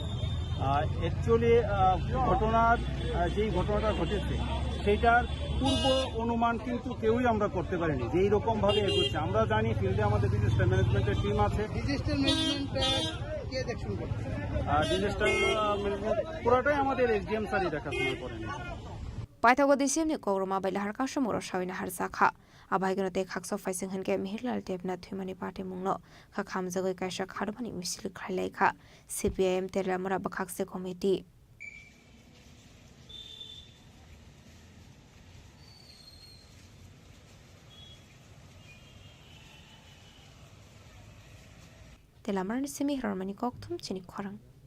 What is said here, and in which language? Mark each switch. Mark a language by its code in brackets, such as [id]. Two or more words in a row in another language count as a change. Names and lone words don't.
[bn] অ্যাকচুয়ালি ঘটনার যেই ঘটনাটা ঘটেছে সেইটার পূর্ব অনুমান কিন্তু কেউই আমরা করতে পারিনি যে এইরকমভাবে এগোচ্ছে। আমরা জানি ফিল্ডে আমাদের ডিজাস্টার ম্যানেজমেন্টের টিম আছে। ডিজাস্টার ম্যানেজমেন্ট কে দেখছেন? ডিজাস্টার ম্যানেজমেন্ট পুরোটাই আমাদের এসডিএম স্যারই দেখাশোনা করেন। [trp] Paithogo DCM ni kogroma bai lahar ka somoro shawina har zakha abaigno te khakso faising hanke Mihirlal Debna thumani party mungno kha khamjagoi kaisa kharbani misil khailai kha CPIM Telamura bakhakse committee Telamura ni semi harmani kokthum Chini Khorang